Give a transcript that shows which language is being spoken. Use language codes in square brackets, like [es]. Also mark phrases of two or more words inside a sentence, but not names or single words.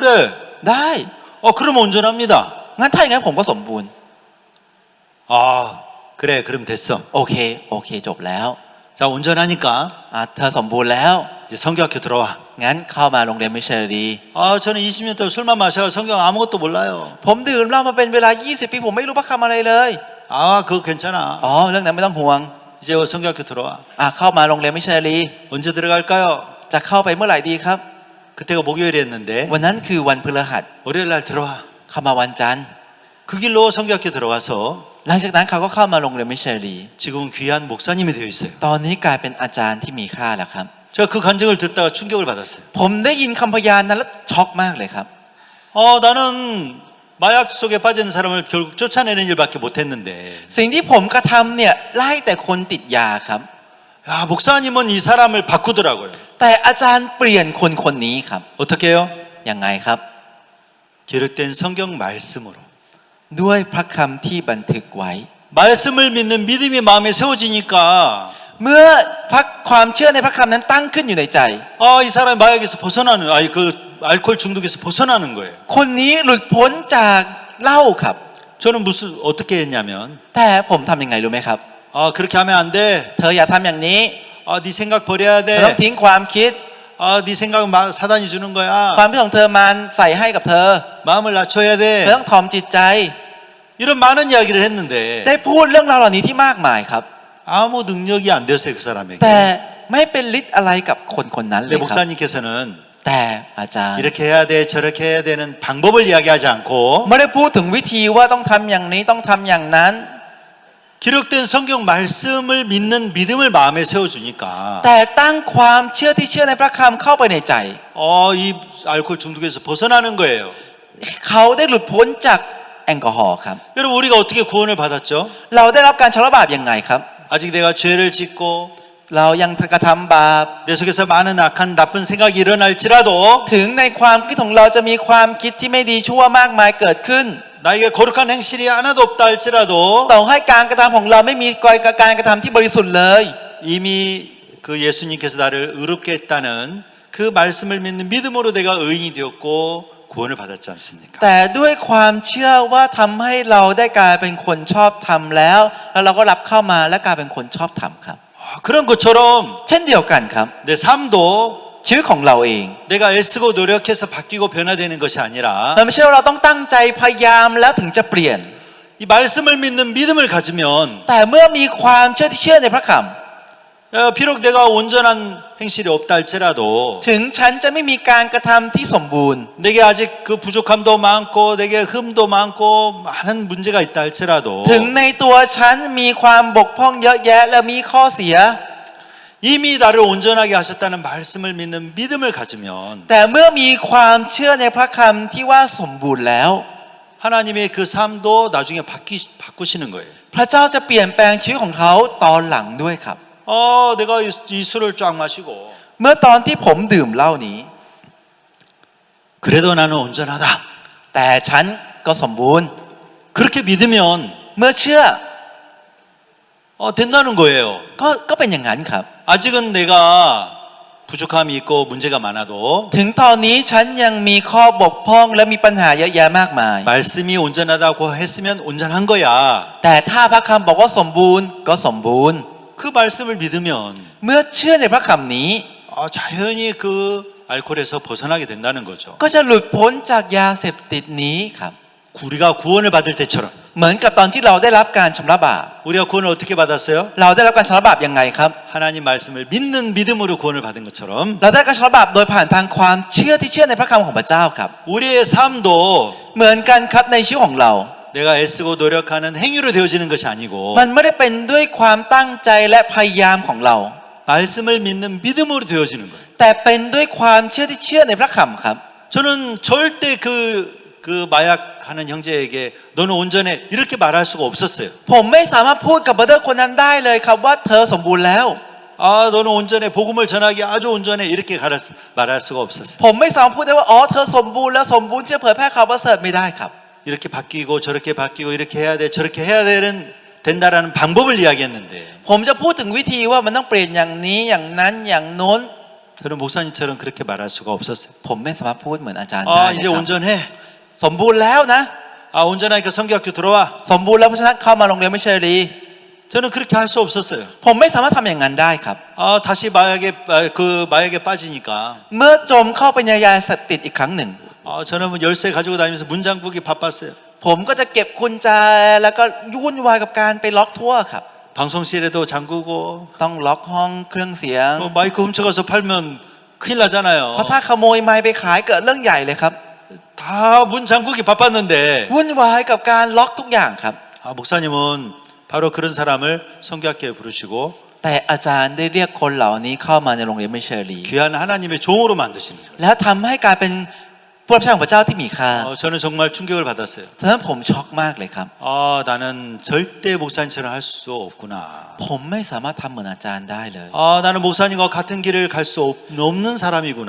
[th] ได้ [ko] 그럼 온전합니다. [th] งั้นถ้าอย่างนั้นผมก็สมบูรณ์ [ko] 그래 그럼 됐어. [th] โอเคจบแล้ว [ko] 자 온전하니까 [th] เธอสมบูรณ์แล้ว [ko] 이제 성경학교 들어와. [th] งั้นเข้ามาโรงเรียนมิชชันนารี [ko] 저는 20년 동안 술만 마셔 성경 아무것도 몰라요. [th] ผมดื่มเหล้ามาเป็นเวลา20 ปีผมไม่รู้พระคำอะไรเลย [ko] 그거 괜찮아. [th] เรื่องนั้นไม่ต้องห่วง [ko] 이제 성경학교 들어와. [th] เข้ามาโรงเรียนมิชชันนารี [ko] 언제 들어갈까요? [th] จะเข้าไปเมื่อไหร่ดีครับ [ko] 그때가 목요일이었는데 [th] วันนั้นคือวันพฤหัส [ko] 월요일 날 들어와. [th] เข้ามาวันจันทร์ [ko] 그 길로 성경학교 들어가서 [th] หลังจากนั้นเขาก็เข้ามาโรงเรียนมิชชันนารี [ko] 지금은 귀한 목사님이 되어 있어요. [th] ตอนนี้กลายเป็นอาจารย์ที่มีค่าแล้วครับ [ko] 제가 그 간증을 듣다가 충격을 받았어요. [th] ผมได้ยินคำพยานนั้นแล้วช็อกมากเลยครับ [ko] 나는 마약 속에 빠지는 사람을 결국 쫓아내는 일밖에 못했는데 [th] สิ่งที่ผมกระทำเนี่ยไล่แต่คนติดยาครับ [ko] 목사님은 이 사람을 바꾸더라고요. [th] แต่อาจารย์เปลี่ยนคนคนนี้ครับ [ko] 어떻게 해요? [th] ยังไงครับ [ko] 기록된 성경 말씀으로 [th] ด้วยพระคำที่บันทึกไว้ [ko] 말씀을 믿는 믿음이 마음에 세워지니까 [th] เมื่อความเชื่อในพระคำนั้นตั้งขึ้นอยู่ในใจ [ko] 이 사람이 마약에서 벗어나는 그 알코올 중독에서 벗어나는 거예요. [th] คนนี้หลุดพ้นจากเหล้าครับ [ko] 저는 어떻게 했냐면 [th] แต่ผมทำยังไงรู้ไหมครับ [ko] 그렇게 하면 안 돼. [th] เธออย่าทำอย่างนี้ [ko] 네 생각 버려야 [th] เธอต้อง [ko] 돼. [th] ทิ้งความคิด [ko] 네 생각은 사단이 주는 거야. [th] ความคิดของเธอมันใส่ให้กับเธอ [ko] 마음을 낮춰야 [th] เธอ [ko] 돼. [th] ต้องถ่อมจิตใจ [ko] 이런 많은 이야기를 했는데 [th] ได้พูดเรื่องราวเหล่านี้ที่มากมายครับ [ko] 아무 능력이 안 됐어요 그 [th] แต่ [ko] 사람에게. [th] ไม่เป็นฤทธิ์อะไรกับคนคนนั้นเล [ko] 근데 [th] ยครับ [ko] 목사님께서는 [th] แต่อาจารย์ [ko] 이렇게 해야 돼 저렇게 해야 되는 방법을 이야기하지 않고 [th] ไม่ได้พูดถึงวิธีว่าต้องทำอย่างนี้ต้องทำอย่างนั้น [ko] 기록된 성경 말씀을 믿는 믿음을 마음에 세워주니까 [th] แต่ตั้งความเชื่อที่เชื่อในพระคำเข้าไปในใจ [ko] 이 알코올 중독에서 벗어나는 거예요. [th] เขาได้หลุดพ้นจากแอลกอฮอล์ครับ [ko] 여러분 우리가 어떻게 구원을 받았죠? [th] เราได้รับการชำระบาปยังไงครับ [ko] 아직 내가 죄를 짓고 [th] เรายังกระทำบาป [ko] 내 속에서 많은 악한 나쁜 생각이 일어날지라도 [th] ถึงในความคิดของเราจะมีความคิดที่ไม่ดีชั่วมากมายเกิดขึ้น [ko] 나에게 거룩한 행실이 하나도 없다 할지라도 [th] ต่อให้การกระทำของเราไม่มีการกระทำที่บริสุทธิ์เลย [ko] 이미 그 예수님께서 나를 의롭게 했다는 그 말씀을 믿는 믿음으로 내가 의인이 되었고 구원을 받았지 않습니까? [th] แต่ด้วยความเชื่อว่าทำให้เราได้กลายเป็นคนชอบธรรมแล้วเราก็รับเข้ามาและกลายเป็นคนชอบธรรมครับ [ko] 그런 것처럼 [th] เช่นเดียวกันครับ [ko] 내 삶도 [th] ชีวิตของเราเอง [ko] 내가 애쓰고 노력해서 바뀌고 변화되는 것이 아니라 [th] มันไม่ใช่ว่าเราต้องตั้งใจพยายามแล้วถึงจะเปลี่ยน [ko] 이 말씀을 믿는 믿음을 가지면 [th] แต่เมื่อมีความเชื่อที่เชื่อในพระค [ko] 비록 내가 온전한 행실이 없다 할지라도 [th] ำถึงฉันจะไม่มีการกระทำที่สมบูรณ์ [ko] 내게 아직 그 부족함도 많고 내게 흠도 많고 많은 문제가 있다 할지라도 [th] ถึงในตัวฉันมีความบกพร่องเยอะแยะและมีข้อเสีย [ko] 이미 나를 온전하게 하셨다는 말씀을 믿는 믿음을 가지면 [th] แต่เมื่อมีความเชื่อในพระคำที่ว่าสมบูรณ์แล้ว [ko] 하나님의 그 삶도 나중에 바꾸시는 거예요. [th] พระเจ้าจะเปลี่ยนแปลงชีวิตของเขาตอนหลังด้วยครับ [ko] 내가 이 술을 쫙 마시고 [th] เมื่อตอนที่ผมดื่มเหล้านี้ [ko] 그래도 나는 온전하다. [th] แต่ฉันก็สมบูรณ์ [ko] 그렇게 믿으면 [th] เมื่อเชื่อ [ko] 된다는 거예요. [th] ก็เป็นอย่างนั้นครับ [ko] 아직은 내가 부족함이 있고 문제가 많아도 [th] ถึงตอนนี้ฉันยังมีข้อบกพร่องและมีปัญหาเยอะแยะมากมาย [ko] 말씀이 온전하다고 했으면 온전한 거야. [th] แต่ถ้าพระคำบอกว่าสมบูรณ์ก็สมบูรณ์ [ko] 그 말씀을 믿으면 [th] เมื่อเชื่อในพระคำนี้ [ko] 자연히 그 알코올에서 벗어나게 된다는 거죠. [th] ก็จะหลุดพ้นจากยาเสพติดนี้ครับ [ko] 우리가 구원을 받을 때처럼 [th] เหมือนกับตอนที่เราได้รับการชำระบาป [ko] 우리가 구원을 어떻게 받았어요? [th] เราได้รับการชำระบาปยังไงครับ [ko] 하나님 말씀을 믿는 믿음으로 구원을 받은 것처럼 [th] เราได้การชำระบาปโดยผ่านทางความเชื่อที่เชื่อในพระคำของพระเจ้าครับ [ko] 우리의 삶도 [th] เหมือนกันครับในชีวิตของเรา [ko] 내가 애쓰고 노력하는 행위로 되어지는 것이 아니고 [th] มันไม่ได้เป็นด้วยความตั้งใจและพยายามของเรา [ko] 말씀을 믿는 믿음으로 되어지는 거예요. [th] แต่เป็นด้วยความเชื่อที่เชื่อในพระคำครับ [ko] 저는 절대 그 마약하는 형제에게 너는 온전해 이렇게 말할 수가 없었어요. [th] ผมไม่สามารถพูดกับบรดเดอร์คนนั้นได้เลยครับว่าเธอสมบูรณ์แล้ว [ko] 너는 온전해 복음을 전하기 아주 온전해 이렇게 말할 수가 없었어요. [th] ผมไม่สามารถพูดได้ว่าอ๋อเธอสมบูรณ์แล้วสมบูรณ์ที่จะเผยแพร่ข่าวประเสริฐไม่ได้ครับ [ko] 이렇게 바뀌고 저렇게 바뀌고 이렇게 해야 돼 저렇게 해야 된다라는 방법을 이야기했는데 [th] ผมจะพูดถึงวิธีว่ามันต้องเปลี่ยนอย่างนี้อย่างนั้นอย่างโน้น [ko] 저는 목사님처럼 그렇게 말할 수가 없었어요. [th] ผมไม่สามารถพูดเหมือนอาจารย์ได้เลย [ko] 이제 [th] ครับ [ko] 온전해. [th] สมบูรณ์แล้วนะ [ko] 온전하니까 성경학교 들어와. [th] สมบูรณ์แล้วเพราะฉะนั้นเข้ามาโรงเรียนไม่เชยรี [ko] 저는 그렇게 할 수 없었어요. [th] ผมไม่สามารถทำอย่างนั้นได้ครับ [ko] 다시 마약에 빠지니까 [th] เมื่อจมเข้าไปในยาเสพติดอีกครั้งหนึ่ง [ko] 저는 열쇠 가지고 다니면서 문 잠그기 바빴어요. [th] ผมก็จะเก็บกุญแจแล้วก็วุ่นวายกับการไปล็อกทั่วครับ [ko] 방송실에도 잠그고 [th] ต้องล็อกห้องเครื่องเสียง [ko] 마이크 훔쳐가서 팔면 큰일 나잖아요. [th] เพราะถ้าขโมยไมค์ไปขายเกิดเรื่องใหญ่เลยครับ [ko] 다 문 잠그기 바빴는데 [th] วุ่นวายกับการล็อกทุกอย่างครับ [ko] 목사님은 바로 그런 사람을 성교학교에 부르시고 [th] แต่อาจารย์ได้เรียกคนเหล่านี้เข้ามาในโรงเรียนไม่เชอรี [ko] 귀한 하나님의 종으로 만드시는 거예요. [th] แล้วทำให้กลายเป็นผู้รับใช้ของพระเจ้าที่มีค่า [ko] 저는 정말 충격을 받았어요. [th] ฉะนั้นผมช็อกมากเลยครับ [ko] 나는 절대 목사님처럼 할 수 없구나. [th] ผมไม่สามารถทำเหมือนอาจารย์ได้เลย [ko] 나는 목사님과 같은 길을 갈 수 없는 사람이구나.